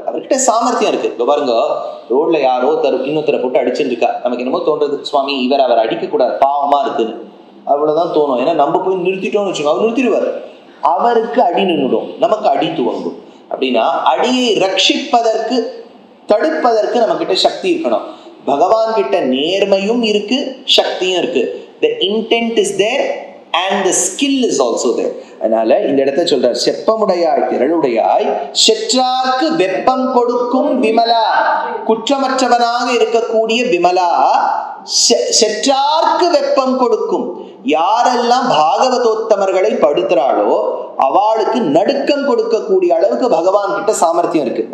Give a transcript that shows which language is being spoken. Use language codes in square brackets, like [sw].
[ta] அவர்கிட்ட சாமர்த்தியம் இருக்கு. இப்போ பாருங்க, ரோட்ல யாரோ இன்னொருத்தரை போட்டு அடிச்சுட்டு இருக்கா, நமக்கு என்னமோ தோன்றது, சுவாமி அவர் அடிக்க கூடாது, பாவமா இருக்குன்னு, அவ்வளவுதான் தோணும். ஏன்னா நம்ம போய் நிறுத்திட்டோம்னு வச்சுக்கோங்க, அவர் நிறுத்திடுவார், அவருக்கு அடி நின்றுடும், நமக்கு அடி துவங்கும். அப்படின்னா அடியை ரட்சிப்பதற்கு தடுப்பதற்கு நம்ம கிட்ட சக்தி இருக்கணும். பகவான் கிட்ட நேர்மையும் இருக்கு, சக்தியும் இருக்கு. [en] The intent is there and the skill is also there. [ta] அதனால இந்த இடத்தை சொல்றார், செப்பமுடையாய் திரளுடையாய் செற்றார்க்கு வெப்பம் கொடுக்கும் விமலா, குற்றமற்றவனாக இருக்கக்கூடிய விமலா, செற்றார்க்கு வெப்பம் கொடுக்கும். யாரெல்லாம் பாகவதோத்தமர்களை படுத்துறாளோ அவளுக்கு நடுக்கம் கொடுக்கக்கூடிய அளவுக்கு பகவான் கிட்ட சாமர்த்தியம் இருக்கு.